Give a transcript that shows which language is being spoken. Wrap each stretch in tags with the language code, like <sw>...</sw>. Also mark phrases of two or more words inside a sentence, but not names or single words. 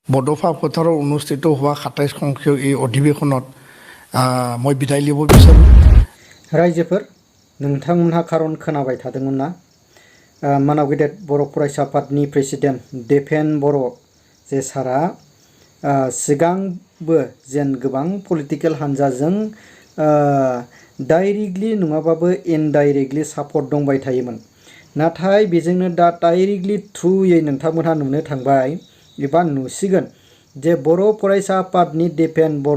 <as>বডফা পথাৰৰ অনুষ্ঠিত হোৱা ২৭ সংখ্যক এই অধিৱেশনত মই বিদায় ল'ব বিচাৰোঁ।</as> <brx>रायजोफोर नोंथांमोनहा खारन खोनाबाय थादोंमोन ना मानाव गेदेर बर' फरायसा आफादनि प्रेसिडेन्ट देपेन बर' जे सारा सिगांबो जेन गोबां पलिटिकेल हानजाजों डाइरेक्टलि नङाबाबो इनडाइरेक्टलि सापर्ट दंबाय थायोमोन नाथाय बेजोंनो दा</brx> <en>directly through</en> <brx>नोंथांमोनहा नुनो थांबाय एबा नुसिगोन जे बर' फरायसा आफादनि देपेन</brx>